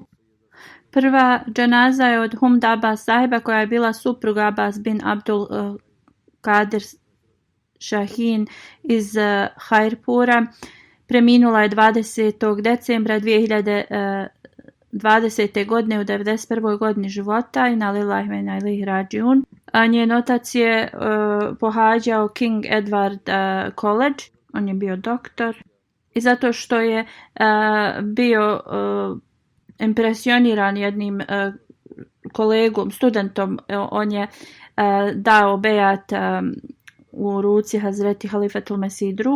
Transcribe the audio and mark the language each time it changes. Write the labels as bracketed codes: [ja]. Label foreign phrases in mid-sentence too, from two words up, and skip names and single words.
[bs] Prva dženaza je od Humda Abbas sahiba, koja je bila supruga Abbas bin Abdul Kadir Shahin iz Khairpura. Preminula je 20. decembra 2020. godine u 91. godini života. [ar] إنا لله وإنا إليه راجعون. [bs] Njen otac je pohađao King Edward College. On je bio doktor. I zato što je bio impresioniran jednim kolegom, studentom, on je dao bejat u ruci Hazreti Halifatul Mesih II.